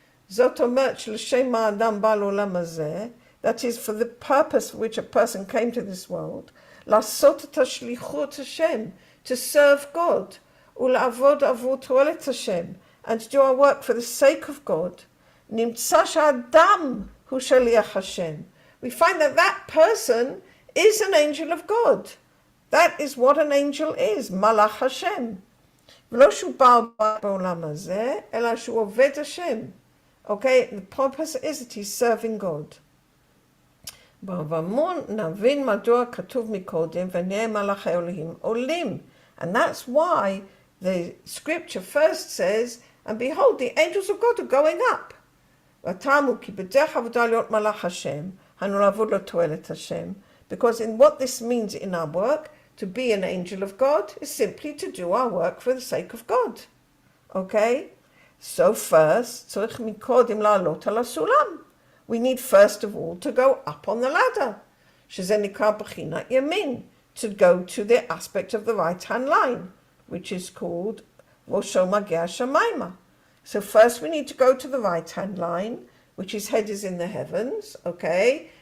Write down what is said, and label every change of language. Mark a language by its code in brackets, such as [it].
[he] זאת אומרת שלשם האדם בא לעולם הזה, [en] that is for the purpose for which a person came to this world, [he] לעשות את השליחות השם, [en] to serve God, [he] ולעבוד עבור תועלת השם, [en] and to do our work for the sake of God, [he] נמצא שהאדם הוא שליח השם. [en] We find that that person is an angel of God. That is what an angel is, [he] מלאך השם. ולא שהוא בעל בית בעולם הזה, אלא שהוא עובד השם. [en] Okay, the purpose is that he's serving God. [he] באמון נבין מדוע כתוב מקודם, ונראה מלאכי אלוהים עולים. [en] And that's why the scripture first says, and behold, the angels of God are going up. [he] והטעם הוא כי בדרך עבודה להיות מלאך השם, אנו לעבוד לתועלת השם. [en] Because in what this means in our work, to be an angel of God is simply to do our work for the sake of God. Okay? So first, [he] צריך מקודם לעלות על הסולם. [en] We need first of all to go up on the ladder. [he] שזה נקרא בחינת ימין. [en] To go to the aspect of the right-hand line, which is called [he] ראשו מגיע השמיימה. [en] So first we need to go to the right-hand line, which his head is in the heavens, okay?